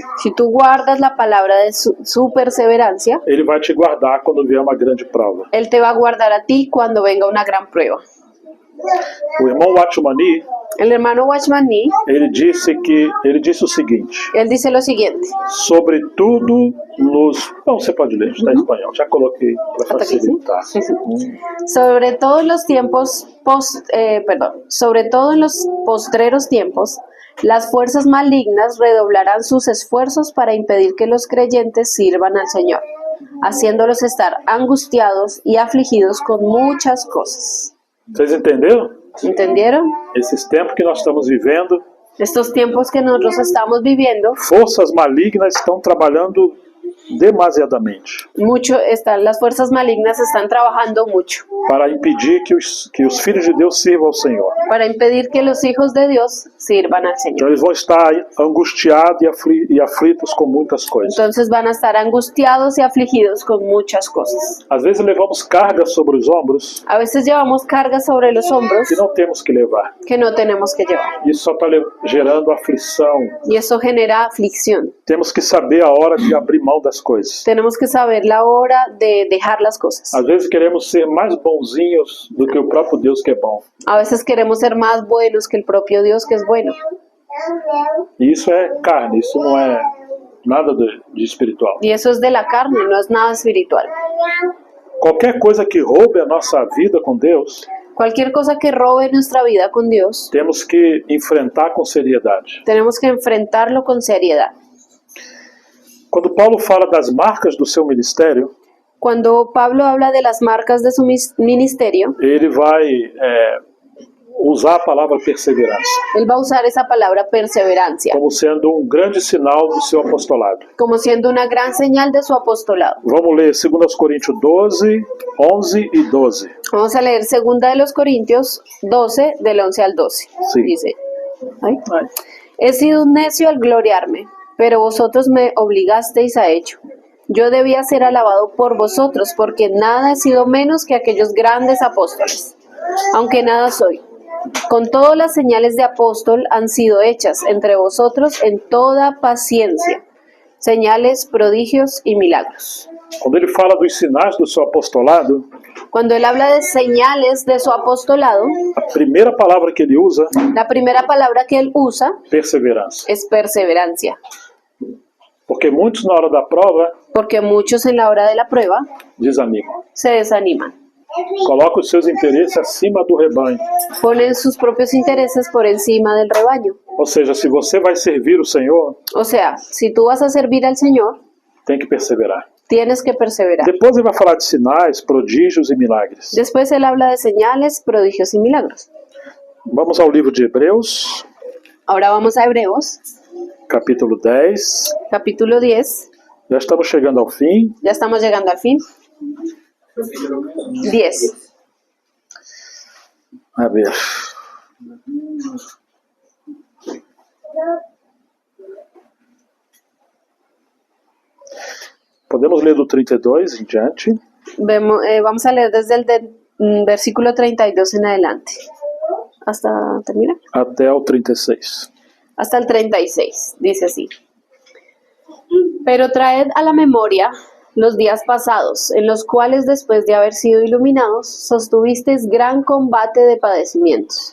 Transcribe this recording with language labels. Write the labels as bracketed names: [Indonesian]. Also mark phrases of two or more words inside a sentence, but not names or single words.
[Spanish] Si tú guardas la palabra de su perseverancia, [Portuguese] ele vai te guardar quando vier uma grande prova. [Spanish] Él te va a guardar a ti cuando venga una gran prueba. [Portuguese] O irmão Watchmani, [Spanish] El hermano Watchman Nee, [Portuguese] ele disse o seguinte: [Spanish] él dice lo siguiente: [Portuguese] sobretudo nos... Bom, você pode ler, está em espanhol, já coloquei para [Spanish] ¿Hasta aquí, sí? [Portuguese] facilitar. [Spanish] sobre todo en los tiempos sobre todo en los postreros tiempos, las fuerzas malignas redoblarán sus esfuerzos para impedir que los creyentes sirvan al Señor, haciéndolos estar angustiados y afligidos con muchas cosas. [Portuguese] Vocês entenderam? [Spanish] ¿Entendieron? [Portuguese] Esses tempos que nós estamos vivendo, [Spanish] Estos tiempos que nosotros estamos viviendo, [Portuguese] forças malignas estão trabalhando demasiadamente [Spanish] Las fuerzas malignas están trabajando mucho [Portuguese] para impedir que os filhos de Deus sirvam ao Senhor. [Spanish] para impedir que los hijos de Dios sirvan al [Portuguese] Então [Spanish] Señor. [Portuguese] eles vão estar angustiados e aflitos com muitas coisas. [Spanish] Entonces van a estar angustiados y afligidos con muchas cosas. [Portuguese] Às vezes levamos cargas sobre os ombros [Spanish] A veces llevamos cargas sobre los hombros [Portuguese] que não temos que levar. [Spanish] que no tenemos que llevar. [Portuguese] Isso só está gerando aflição. [Spanish] Y eso genera aflicción. [Portuguese] Temos que saber a hora de abrir mão das coisas. [Spanish] Tenemos que saber la hora de dejar las cosas. [Portuguese] Às vezes queremos ser mais bonzinhos do que o próprio Deus que é bom. [Spanish] A veces queremos ser más buenos que el propio Dios que es bueno. [Portuguese] E isso é carne, isso não é nada de espiritual. [Spanish] Y eso es de la carne, no es nada espiritual. [Portuguese] Qualquer coisa que roube a nossa vida com Deus, [Spanish] Cualquier cosa que robe nuestra vida con Dios, [Portuguese] temos que enfrentar com seriedade. [Spanish] tenemos que enfrentarlo con seriedad. [Portuguese] Quando Paulo fala das marcas do seu ministério, [Spanish] Cuando Pablo habla de las marcas de su ministerio, [Portuguese] ele vai usar a palavra perseverança [Spanish] él va a usar esa palabra perseverancia [Portuguese] como sendo um grande sinal do seu apostolado. [Spanish] como siendo una gran señal de su apostolado. [Portuguese] Vamos ler 2 Coríntios 12, 11 e 12. [Spanish] Vamos a leer 2 de los Corintios 12, del 11 al 12. Sí. Dice, he sido un necio al gloriarme, pero vosotros me obligasteis a ello. Yo debía ser alabado por vosotros, porque nada he sido menos que aquellos grandes apóstoles, aunque nada soy. Con todo las señales de apóstol han sido hechas entre vosotros en toda paciencia, señales, prodigios y milagros. [Portuguese] Quando ele fala dos sinais do seu apostolado, [Spanish] Cuando él habla de señales de su apostolado, [Portuguese] a primeira palavra que ele usa, [Spanish] la primera palabra que él usa [Portuguese] perseverança. [Spanish] es perseverancia, [Portuguese] Porque muitos na hora da prova [Spanish] porque muchos en la hora de la prueba [Portuguese] desanimam. [Spanish] se desaniman, [Portuguese] Colocam os seus interesses acima do rebanho. [Spanish] ponen sus propios intereses por encima del rebaño. [Portuguese] Ou seja, se você vai servir o Senhor, [Spanish] O sea, si tú vas a servir al Señor, [Portuguese] tem que perseverar. [Spanish] tienes que perseverar. [Portuguese] Depois ele vai falar de sinais, prodígios e milagres. [Spanish] Después él habla de señales, prodigios y milagros. [Portuguese] Vamos ao livro de Hebreus, [Spanish] Ahora vamos a Hebreos, capítulo 10. capítulo 10. [Portuguese] Já estamos chegando ao fim. [Spanish] Ya estamos llegando al fin. [Portuguese] 10. [Spanish] A ver. [Portuguese] Podemos ler do 32 em diante. [Spanish] Vamos a leer desde el versículo 32 en adelante. ¿Hasta termina? [Portuguese] Até o 36. [Spanish] Hasta el 36, dice así. Pero traed a la memoria los días pasados, en los cuales después de haber sido iluminados, sostuvisteis gran combate de padecimientos.